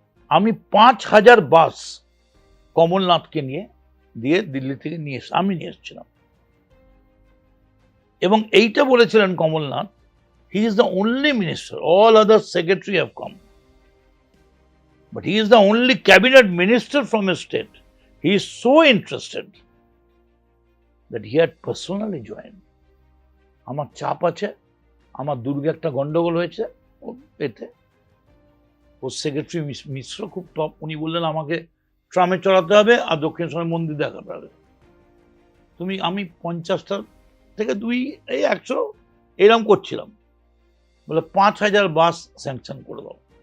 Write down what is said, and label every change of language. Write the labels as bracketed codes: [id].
[bn] আমি 5,000 বাস কমলনাথকে দিয়ে দিল্লি থেকে আমি নিয়ে এসেছিলাম। এবং এইটা বলেছিলেন Kamal Nath, [en] He is the only minister, all other secretary have come, but he is the only cabinet minister from a state. He is so interested that he had personally joined. [bn] আমার চাপ আছে, আমার দুর্গে একটা গন্ডগোল হয়েছে এতে, ওর সেক্রেটারি মিশ্র খুব টপ, উনি বললেন আমাকে ট্রামে চড়াতে হবে আর দক্ষিণেশ্বরের মন্দির দেখাতে হবে। আমি 50টা থেকে 100 এরকম করছিলাম, বলে 5,000 বাস স্যাংশন করে দাও।